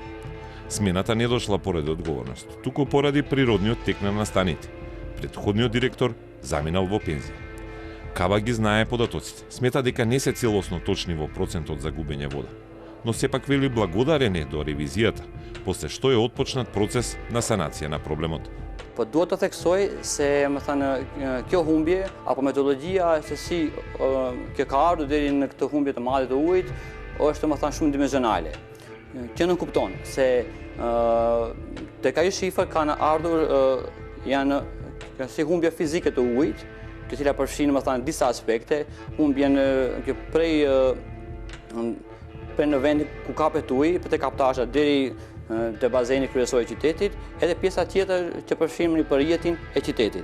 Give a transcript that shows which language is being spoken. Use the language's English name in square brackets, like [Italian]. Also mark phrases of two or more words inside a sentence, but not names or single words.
[Macedonian] Смената не дошла поради одговорност, туку поради природниот тек на настаните. Претходниот директор заминал во пензија. Каба ги знае податоците, смета дека не се целосно точни во процентот за губење вода, но сепак вели благодарен е до ревизијата, после што е отпочнат процес на санација на проблемот. [Albanian] Po duhet të theksoj se më thënë kjo humbje apo metodologjia se si kjo ka ardhur deri në këtë humbje të madhe të ujit është më thënë shumë dimensionale. Që nuk kupton se tek ajo shifër kanë ardhur janë si humbja fizike të ujit, të cila përfshin më thënë disa aspekte, humbjen prej në vendin ku kapet uji, për te kaptasha deri te bazeni kryesor i qytetit, edhe pjesa tjetër që përfshin në përjetin e qytetit.